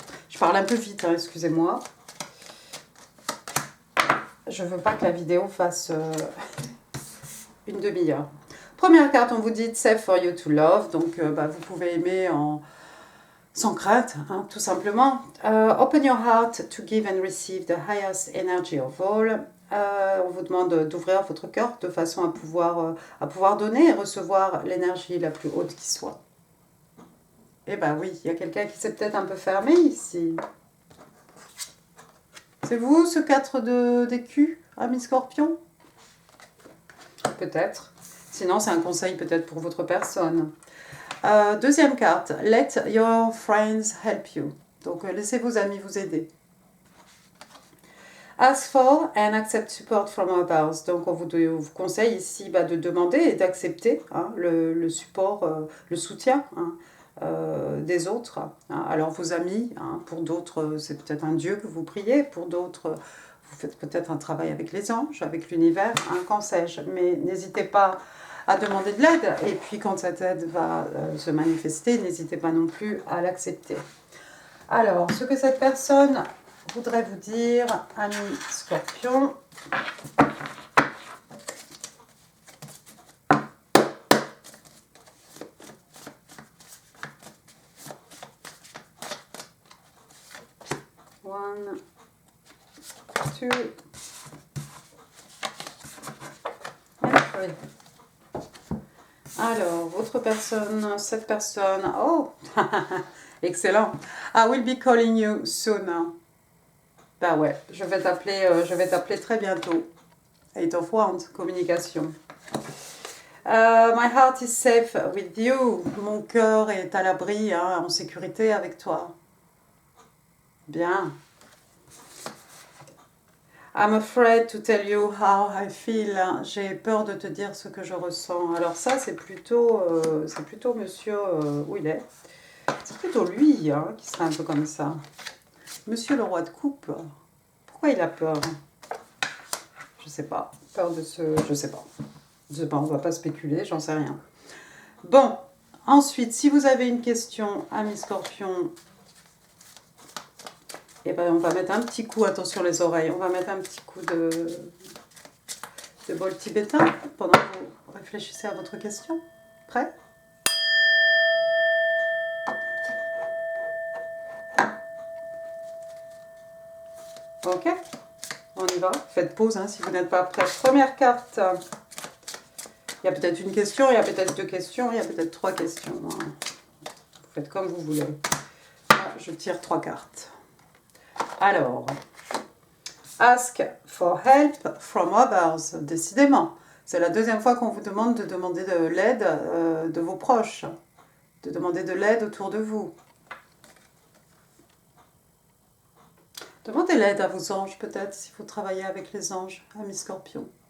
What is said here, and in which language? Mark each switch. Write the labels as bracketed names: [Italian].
[French] Je parle un peu vite, hein, excusez-moi. Je ne veux pas que la vidéo fasse une demi-heure. Première carte, on vous dit « [English] Safe for you to love [French] ». Donc, vous pouvez aimer sans crainte, hein, tout simplement. [English] Open your heart to give and receive the highest energy of all. [French] On vous demande d'ouvrir votre cœur de façon à pouvoir donner et recevoir l'énergie la plus haute qui soit. Eh bien oui, il y a quelqu'un qui s'est peut-être un peu fermé ici. C'est vous, ce 4 d'écus, ami Scorpion? Peut-être. Sinon, c'est un conseil peut-être pour votre personne. Deuxième carte, [English] let your friends help you. [French] Donc, laissez vos amis vous aider. [English] Ask for and accept support from others. [French] Donc, on vous conseille ici de demander et d'accepter hein, le support, le soutien hein, des autres. Hein. Alors, vos amis, hein, pour d'autres, c'est peut-être un Dieu que vous priez. Pour d'autres, vous faites peut-être un travail avec les anges, avec l'univers, hein, qu'en sais-je. Mais n'hésitez pas à demander de l'aide. Et puis, quand cette aide va se manifester, n'hésitez pas non plus à l'accepter. Alors, ce que cette personne voudrais vous dire, ami Scorpion. [English] One, two, and [French] Oui. Alors, votre personne, cette personne. Oh, excellent. [English] I will be calling you soon. [French] Bah ouais, je vais t'appeler très bientôt. [English] Eight of Wands, communication. My heart is safe with you. [French] Mon cœur est à l'abri, hein, en sécurité avec toi. Bien. [English] I'm afraid to tell you how I feel. [French] J'ai peur de te dire ce que je ressens. Alors ça, c'est plutôt monsieur où il est. C'est plutôt lui, hein, qui serait un peu comme ça. Monsieur le roi de coupe. Pourquoi il a peur? Je sais pas. Peur de ce... Je sais pas. Je sais pas, on va pas spéculer, j'en sais rien. Bon, ensuite, si vous avez une question, amis scorpions, eh ben, on va mettre un petit coup, attention les oreilles, on va mettre un petit coup de bol tibétain pendant que vous réfléchissez à votre question. Prêt? Ok, on y va. Faites pause hein, si vous n'êtes pas prêts. Première carte. Il y a peut-être une question, il y a peut-être deux questions, il y a peut-être trois questions. Vous faites comme vous voulez. Moi, je tire trois cartes. [English] Alors, ask for help from others. [French] Décidément, c'est la deuxième fois qu'on vous demande de demander de l'aide de vos proches, de demander de l'aide autour de vous. Demandez l'aide à vos anges peut-être, si vous travaillez avec les anges, amis scorpions.